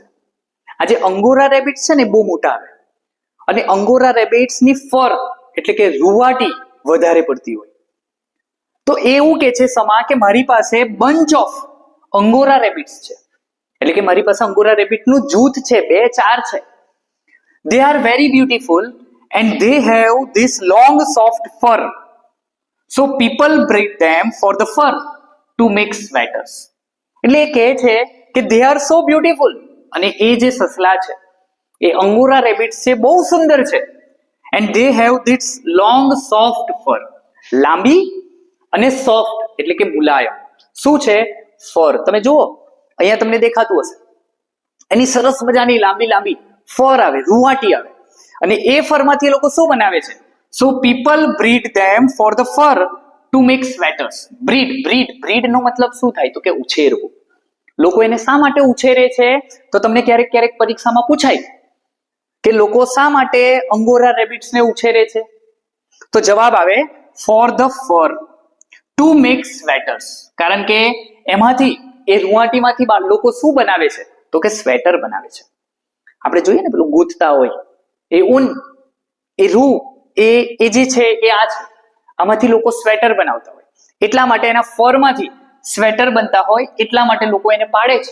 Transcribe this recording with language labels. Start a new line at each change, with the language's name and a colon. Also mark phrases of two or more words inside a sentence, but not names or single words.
Gujarati: આ જે અંગોરા રેબિટ્સ છે ને બહુ મોટા આવે. અને અંગોરા રેબિટ્સની ફર એટલે કે રૂવાટી વધારે પડતી હોય. તો એવું કે છે સમા કે મારી પાસે
English: bunch of Angora rabbits
Gujarati: છે, એટલે કે મારી પાસે અંગોરા રેબિટનું જૂથ છે, 2-4 છે.
English: they are very beautiful and they have this long soft fur, so people breed them for the fur to make sweaters.
Gujarati: એટલે એ કહે છે કે
English: they are so beautiful,
Gujarati: અને એ જે સસલા છે એ અંગોરા રેબિટ્સ છે, બહુ સુંદર છે.
English: and they have this long soft fur,
Gujarati: લાંબી અને સોફ્ટ એટલે કે મુલાયમ. શું છે? ફર. તમે જુઓ અહીંયા તમને દેખાતું હશે, એની સરસ મજાની લાંબી ફર આવે, રૂવાટી આવે. અને એ ફરમાંથી એ લોકો શું બનાવે છે?
English: so people breed them for the fur to make sweaters.
Gujarati: breed નો મતલબ શું થાય? તો કે ઉછેરવું. લોકો એને શા માટે ઉછેરે છે? તો તમને ક્યારેક પરીક્ષામાં પૂછાય કે લોકો શા માટે અંગોરા રેબિટ્સને ઉછેરે છે? તો જવાબ આવે
English: for the fur to make sweaters.
Gujarati: કારણ કે એમાંથી, એ રૂવાટીમાંથી લોકો શું બનાવે છે? તો કે સ્વેટર બનાવે છે. આપણે જોઈએ ને પેલું ગૂંથતા હોય, એ ઊન, એ રૂ, એ જે છે એ આ છે, આમાંથી લોકો સ્વેટર બનાવતા હોય. એટલા માટે એના ફરમાંથી સ્વેટર બનતા હોય એટલા માટે લોકો એને પાડે છે.